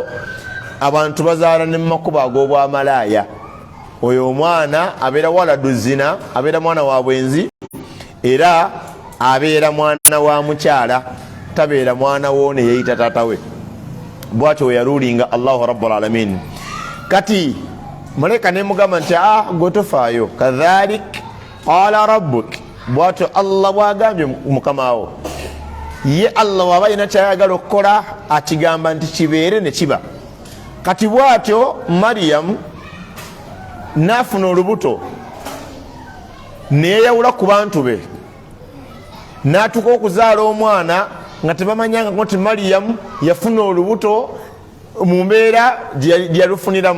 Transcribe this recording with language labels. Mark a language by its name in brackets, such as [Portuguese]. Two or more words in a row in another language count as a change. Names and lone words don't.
[Ganda] Abantu bazaala ne mu makubo ag'obwamalaaya, oyo omwana abeera [Arabic] ولد زنا, [Ganda] abeera mwana wa bwenzi, era abeera mwana wa mukyala, tabeera mwana woone yeyita taata we. Bwatyo we yarulinga [Arabic] الله رب العالمين. [Ganda] Kati malaika nemugamba nti gwe tofaayo, [Arabic] كذلك قال ربك, [Ganda] bwatyo Allah bwagambye mukama wo. Ye Allah waba yina kyayagala okukola akigamba nti kibeere ne kiba. Kati bwatyo Maryamu n'afuna olubuto, neyawula ku bantu be, n'atuuka okuzaala omwana nga tebamanyanga nti Maryamu yafuna olubuto mu mbeera gye yalufuniramu.